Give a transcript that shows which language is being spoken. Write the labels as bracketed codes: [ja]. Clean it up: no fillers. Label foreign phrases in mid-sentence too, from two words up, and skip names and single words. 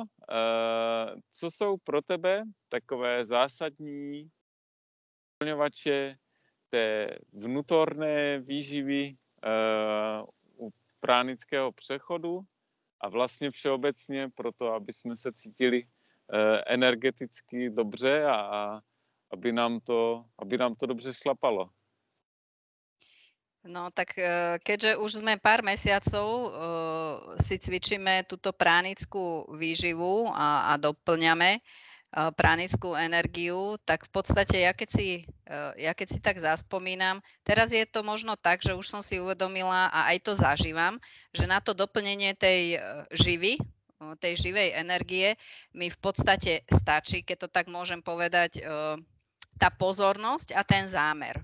[cs] Co jsou pro tebe takové zásadní doplňovače té vnútorné výživy u pránického přechodu a vlastně všeobecně proto, aby jsme se cítili energeticky dobře a aby nám to dobře šlapalo. [sk] No tak keďže už sme pár mesiacov si cvičíme túto pránickú výživu a doplňame pránickú energiu, tak v podstate ja keď si tak zaspomínam, teraz je to možno tak, že už som si uvedomila a aj to zažívam, že na to doplnenie tej živej energie mi v podstate stačí, keď to tak môžem povedať, tá pozornosť a ten zámer.